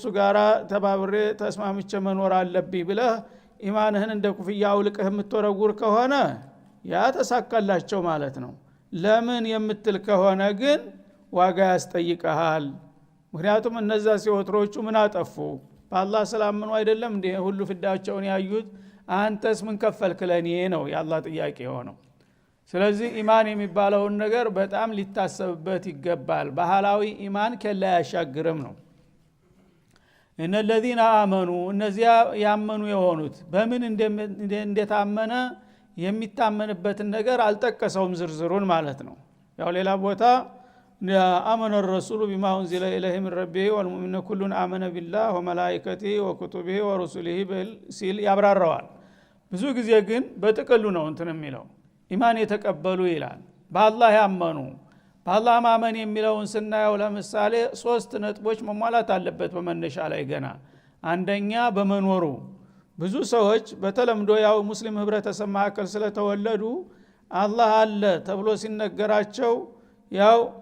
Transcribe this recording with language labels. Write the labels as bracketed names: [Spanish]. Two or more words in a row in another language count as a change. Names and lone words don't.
[Amharic] ጋራ ተባብሬ ተስማምቼ መኖር አለብኝ ብለህ ኢማንህን እንደ ኩፍያ አውልቀህ የምትወረውር ከሆነ ያ ተሳካላቸው ማለት ነው ለምን የምትል ከሆነ ግን ዋጋ ያስጠይቀሃል ምክንያቱም እነዛ ሲወትሮቹ ምን አጠፉ በአላህ ሰላም ምን አይደለም እንዴ ሁሉ ፍዳቸውን ያዩት አንተስ ምን ከፈልክ ለኔ ነው የአላህ ጥያቄ ሆነው ስለዚህ ኢማን የሚባለውን ነገር በጣም ሊታሰብበት ይገባል ባህላዊ ኢማን ከላ ያሻግርም ነው እነ [Arabic] الذين آمنوا [Amharic] እነዚያ ያመኑ የሆኑት በምን እንደታመነ የሚታመንበትን ነገር አልጠቀሰውም ዝርዝሩን ማለት ነው ያው ሌላ ቦታ آمن [Arabic] الرسول بما أنزل إليه من ربه والمؤمنون كل آمن بالله وملائكته وكتبه ورسله [Amharic] ሲል ያብራራዋል ብዙ ጊዜ ግን በጥቅሉ ነው እንትን የሚለው ኢማን የተቀበሉ ይላል በአላህ ያመኑ በአላህ ማመን የሚለውን ስናየው ለምሳሌ 3 ነጥቦች መሟላት አለበት በመነሻ ላይ ገና አንደኛ በመኖሩ ብዙ ሰዎች በተለምዶ ያው ሙስሊም ህብረተሰብ ማከል ስለተወለዱ አላህ አለ ተብሎ ሲነገራቸው ያው